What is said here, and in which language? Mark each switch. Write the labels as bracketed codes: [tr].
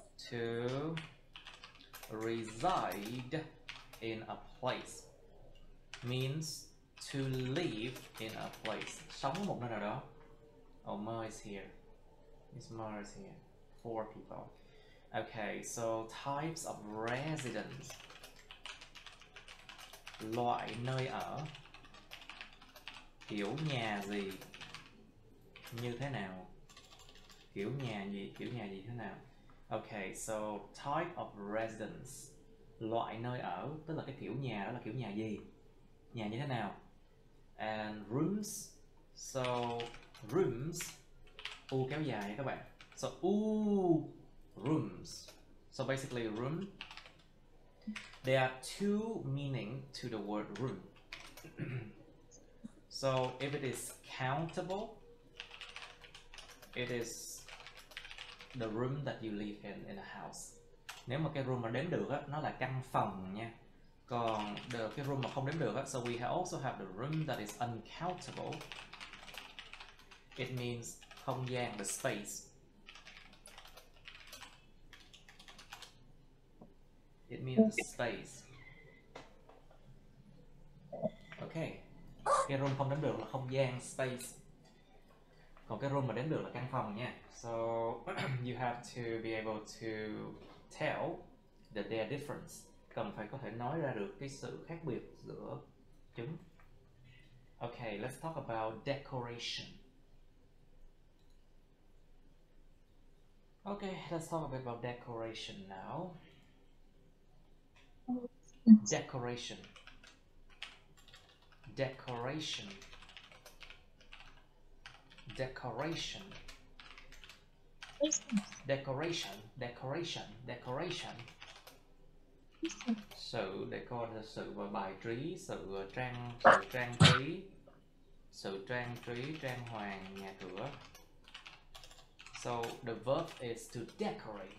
[en] To reside in a place means to live in a place. Sống ở một nơi nào đó. Oh, Ma is here. Miss Ma is here. 4 people. Okay, so types of residence. [vi] Loại nơi ở. Kiểu nhà gì, như thế nào, kiểu nhà gì thế nào. Okay, so type of residence, loại nơi ở, tức là cái kiểu nhà đó là kiểu nhà gì, nhà như thế nào. And rooms, so rooms, u kéo dài nha các bạn. [en] So rooms, so basically room. There are 2 meaning to the word room. So if it is countable, it is the room that you live in a house. [vi] Nếu mà cái room mà đếm được á, nó là căn phòng nha. Còn cái room mà không đếm được á, so we also have the room that is uncountable. [en] It means không gian, the space. It means the space. [vi] Okay. Cái room không đếm được là không gian, space. Còn cái room mà đếm được là căn phòng nha. So you have to be able to [en] tell that they are different. [vi] Cần phải có thể nói ra được cái sự khác biệt giữa chúng. [en] Okay, let's talk about decoration. Okay, let's talk a bit about decoration now. Decoration. Decoration. Decoration. Decoration. Decoration. Decoration. [vi] Sự decor là sự bài trí, sự trang trí, sự trang trí, trang hoàng nhà cửa. [en] So the verb is to decorate.